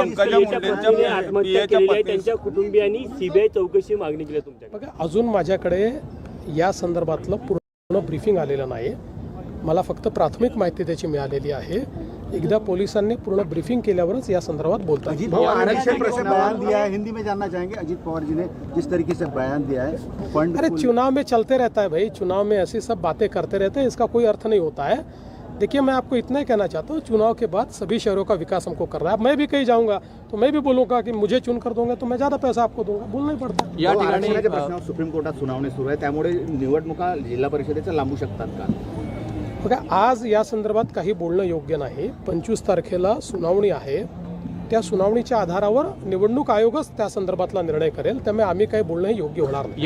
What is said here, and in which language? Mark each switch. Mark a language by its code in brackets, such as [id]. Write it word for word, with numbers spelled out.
[mr] पंकजा यांच्या मुंडेंच्या पत्नीने आत्महत्या पीएच्या केलेली आहे, पत्नीने- त्यांच्या कुटुंबियांनी सीबीआय चौकशी मागणी केली आहे तुमच्याकडे. बघा, अजून माझ्याकडे या संदर्भातलं पूर्ण ब्रीफिंग आलेलं नाही, मला फक्त प्राथमिक माहिती त्याची मिळालेली आहे. एकदा पोलिसांनी पूर्ण ब्रीफिंग केल्यावरच या संदर्भात बोलतो. [hi] अजित पवार ने जिस तरह से बयान दिया है, हिंदी में जानना चाहेंगे अजित पवार जी ने जिस तरीके से बयान दिया है फंड अरे को- चुनाव में चलते रहता है भाई, चुनाव में ऐसी सब बातें करते रहते हैं, इसका कोई अर्थ नहीं होता है. देखिए, मैं आपको इतना ही कहना चाहता हूँ, चुनाव के बाद सभी शहरों का विकास हमको करना है. मैं भी कहीं जाऊँगा तो मैं भी बोलूँगा कि मुझे चुन कर दोगे तो मैं ज़्यादा पैसा आपको दूंगा, बोलना ही पड़ता है. [mr] या भाऊ, ठिकाणी आरक्षणाच्या अ, प्रश्नावर सुप्रीम कोर्टात सुनावणी सुरू आहे, त्यामुळे निवडणुका जिल्हा परिषदेच्या लांबू शकतात का? बघा, आज या संदर्भात काही बोलणं योग्य नाही. पंचवीस तारखेला सुनावणी आहे, त्या सुनावणीच्या आधारावर निवडणूक आयोगच त्या संदर्भातला निर्णय करेल. त्यामुळे आम्ही काही बोलणं हे योग्य होणार नाही.